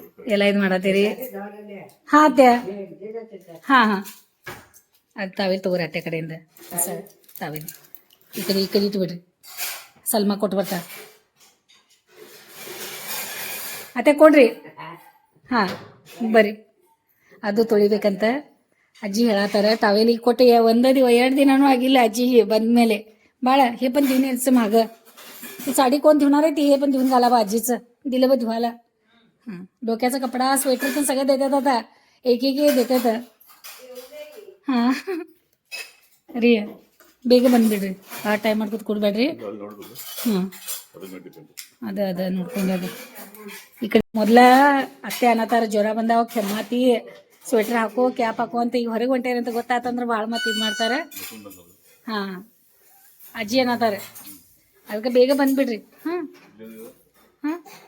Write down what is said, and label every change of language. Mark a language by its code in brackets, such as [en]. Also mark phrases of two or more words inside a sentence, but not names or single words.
[kn] ಎಲ್ಲ ಇದು ಮಾಡತ್ತೀರಿ ಹಾಂ ಅತ್ತೆ ಹಾಂ ಹಾಂ ಅದು ತಾವೇ ತಗೋರಿ ಅತ್ತೆ ಕಡೆಯಿಂದ ಸರ್ ತಾವೇ ಈ ಕಡೆ ಇಟ್ಬಿಡ್ರಿ ಸಲ್ಮಾ ಕೊಟ್ಟು ಬರ್ತಾರೆ ಅತ್ತೆ ಕೊಡ್ರಿ ಹಾಂ ಬರ್ರಿ ಅದು ತೊಳಿಬೇಕಂತ ಅಜ್ಜಿ ಹೇಳತ್ತಾರ ಟವೆಲಿಗೆ ಕೊಟ್ಟು 2 ದಿನನೂ ಆಗಿಲ್ಲ ಅಜ್ಜಿಗೆ ಬಂದಮೇಲೆ ಭಾಳ [mr] हे पण दिन यायचं मागं ती साडी कोण धुणार आहे ती हे पण धुवून घाला बा आजीचं दिलं बा धुवायला हां डोक्याचा कपडा स्वेटर पण सगळं देतात आता एक देतात [kn] ಹಾಂ ರೀ ಬೇಗ ಬಂದುಬಿಡ್ರಿ ಆ ಟೈಮ್ ಮಾಡ್ಕೊತ ಕೊಡ್ಬೇಡ್ರಿ ನೋಡ್ಬೋದು ಹಾಂ ಅದನ್ನ ಡಿಪೆಂಡ್ ಅದ ನೋಡ್ಕೊಂಡು ಅದು ಈ ಕಡೆ ಮೊದಲ ಅತ್ತೆ ಅನ್ನತಾರ ಜ್ವರ ಬಂದಾವ ಕೆಮ್ಮಾತಿ ಸ್ವೆಟ್ರ್ ಹಾಕೋ ಕ್ಯಾಪ್ ಹಾಕೋ ಅಂತ ಈಗ ಹೊರಗೆ ಹೊಂಟೇರಿ ಅಂತ ಗೊತ್ತಾತಂದ್ರೆ ಭಾಳ ಮತ್ತೆ ಇದು ಮಾಡ್ತಾರೆ ಹಾಂ ಅಜ್ಜಿ ಅನ್ನತಾರೆ ಅದಕ್ಕೆ ಬೇಗ ಬಂದುಬಿಡ್ರಿ ಹಾಂ ಹಾಂ